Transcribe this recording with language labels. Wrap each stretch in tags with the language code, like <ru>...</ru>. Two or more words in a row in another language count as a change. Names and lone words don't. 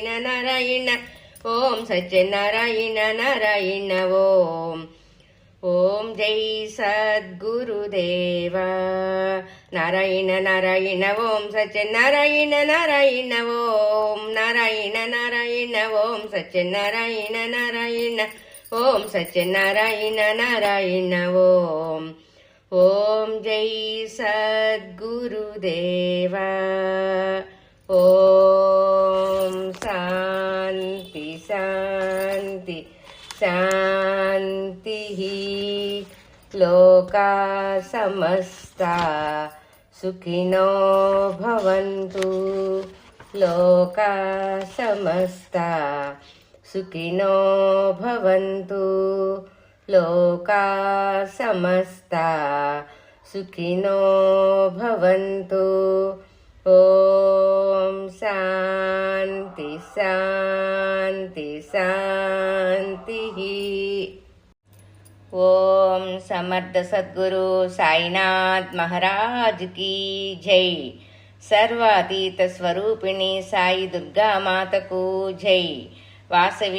<sa>నారాయణ ఓం సత్యనారాయణ నారాయణ ఓం ఓం జై సద్గురుదేవ నారాయణ నారాయణ ఓం సత్యనారాయణ నారాయణ ఓం నారాయణ నారాయణ ఓం సత్యనారాయణ నారాయణ ఓం సత్యనారాయణ నారాయణ ఓం ఓం జై సద్గురుదేవ ఓం శాంతి శాంతి శాంతి లోకా సమస్తా సుఖినో భవంతు లోకా సమస్తా సుఖినో భవంతు లోకా సమస్తా సుఖినో భవంతు ఓం శాంతి శాంతి శాంతి ఓం సమర్థ సద్గురు సాయినాథ్ మహారాజ్ కీ</sa> <te>జై సర్వాతీత స్వరూపిణి సాయి దుర్గా మాతకు జై వాసవి</te>